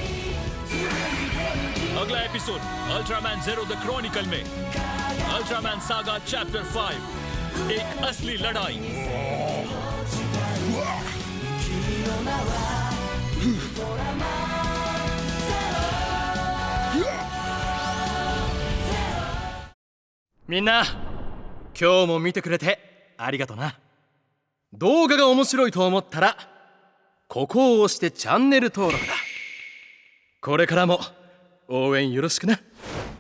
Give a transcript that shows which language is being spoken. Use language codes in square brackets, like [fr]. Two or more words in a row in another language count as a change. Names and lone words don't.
[hi] अगला एपिसोड अल्ट्रामैन ज़ीरो द क्रॉनिकल में अल्ट्रामैन सागा चैप्टर 5 एक असली लड़ाई। [ja] मिन्ना 今日も見てくれてありがとな。動画が面白いと思ったらここを押してチャンネル登録だ。これからも応援よろしくな。